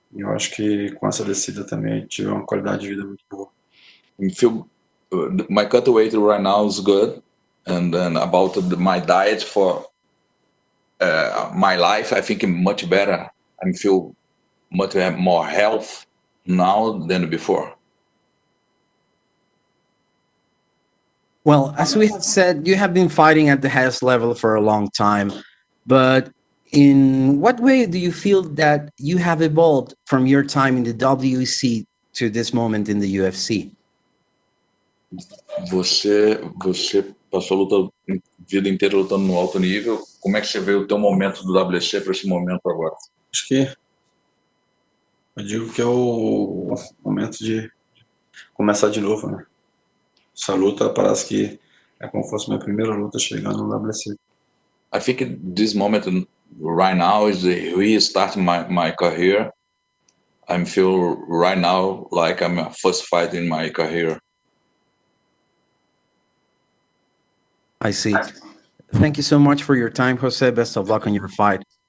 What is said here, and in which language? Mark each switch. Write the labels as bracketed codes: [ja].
[pt] E eu acho que com essa descida também tive uma qualidade de vida muito boa. [en] I feel my cut weight right now is good, and then about my diet for my life, I think much better. I feel much more health now than before. Well, as we have said, you have been fighting at the highest level for a long time, but in what way do you feel that you have evolved from your time in the WEC to this moment in the UFC? [pt] Você passou a vida inteira lutando no alto nível. Como é que você vê o teu momento do WC para esse momento agora? Acho que eu digo que é o momento de começar de novo, né? Essa luta parece que é como se fosse minha primeira luta chegando no WC. [en] I think this moment right now is the restart my career. I feel right now like I'm a first fight in my career. I see. Thank you so much for your time, Jose. Best of luck on your fight.